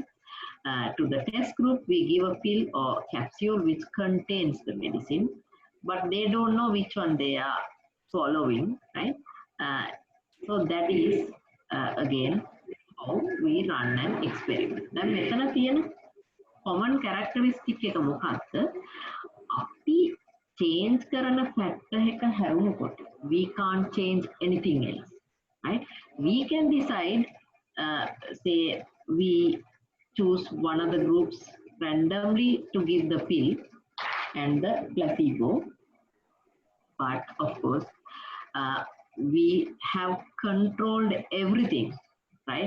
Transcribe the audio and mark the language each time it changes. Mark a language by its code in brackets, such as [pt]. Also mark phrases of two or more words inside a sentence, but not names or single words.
[en] To the test group, we give a pill or capsule which contains the medicine, but they don't know which one they are swallowing, right? So that is again how we run an experiment. [si] Then මෙතන තියෙන [en] common characteristic [si] එක මොකක්ද? අපි change කරන factor එක හැරුණකොට [en] we can't change anything else, right? We can decide, say we choose one of the groups randomly to give the pill and the placebo, but of course we have controlled everything, right?